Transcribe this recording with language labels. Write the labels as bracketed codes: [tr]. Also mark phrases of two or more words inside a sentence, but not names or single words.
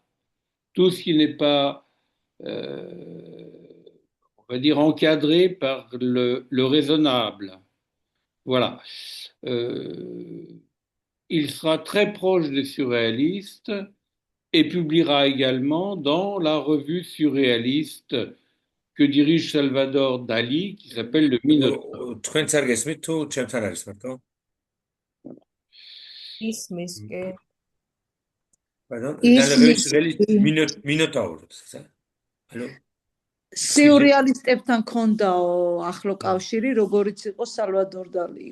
[fr] Tout ce qui n'est pas, on va dire, encadré par le raisonnable. Voilà. Euh, il sera très proche des surréalistes et publiera également dans la revue surréaliste que dirige Salvador Dali, qui s'appelle le Minotaure. [ka] თქვენც არ გესმით თუ ჩემთან არის მარტო? ისმის კი. Pardon? ისმის მინოტაურს, ალო? სიურრეალისტებთან ქონდაო ახლო კავშირი, როგორიც იყო სალვადორ დალიო.